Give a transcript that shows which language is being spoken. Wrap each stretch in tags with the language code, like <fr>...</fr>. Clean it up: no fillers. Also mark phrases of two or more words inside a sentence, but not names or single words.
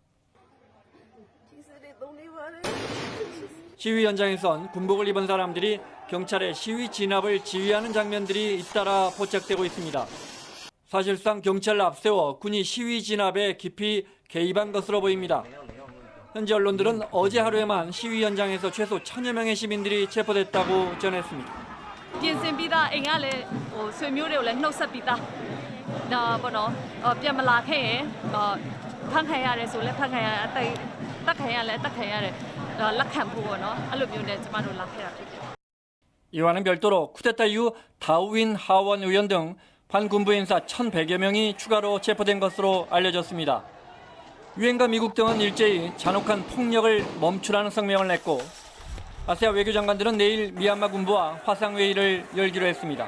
<ko>시위 현장에선 군복을 입은 사람들이 경찰의 시위 진압을 지휘하는 장면들이 잇따라 포착되고 있습니다. 사실상 경찰을 앞세워 군이 시위 진압에 깊이 개입한 것으로 보입니다. 현지 언론들은 어제 하루에만 시위 현장에서 최소 1000여 명의 시민들이 체포됐다고 전했습니다.</ko> <my>ပြင်ဆင်ပြီးသားအိမ်ကလည်းဆွေမျိုးတွေကိုလည်းနှုတ်ဆက်ပြီးသားဒါပေါ့နော်ပြန်မလာခဲ့ရင်ဖမ်းခံရတယ်ဆိုလည်းဖမ်းခံရတက်ခံရလဲတက်ခံရတယ်လက်ခံဖို့ပေါ့နော်အဲ့လိုမျိုးနဲ့ကျမတို့လာခဲ့တာဖြစ်တယ်</my> <ko>이와는 별도로 쿠데타 이후 다우인 하원 의원 등 반군부 인사 1,100여 명이 추가로 체포된 것으로 알려졌습니다. 유엔과 미국 등은 일제히 잔혹한 폭력을 멈추라는 성명을 냈고 아세아 외교장관들은 내일 미얀마 군부와 화상회의를 열기로 했습니다.</ko>